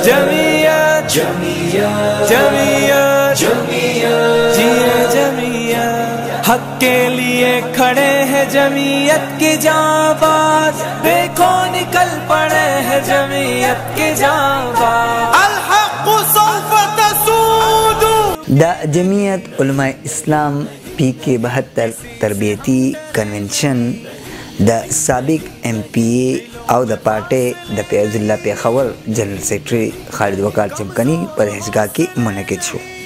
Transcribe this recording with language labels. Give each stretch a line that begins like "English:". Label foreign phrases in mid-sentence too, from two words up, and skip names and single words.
Urdu: جمعیت جمعیت جمعیت جمعیت جیے جمعیت حق کے لیے کھڑے ہیں جمعیت کے جاباز دیکھو نکل پڑے ہیں جمعیت کے جاباز
Arabic: الحق سوف تسود
Pashto: دا جمعیت علماء اسلام PK 72 تربیتی کنونشن د سابق MPA او د پارټي د فیض الله پیښور جنرال سیکرټري خالد وقار چمکنی پر هجګه کې منعقد شو.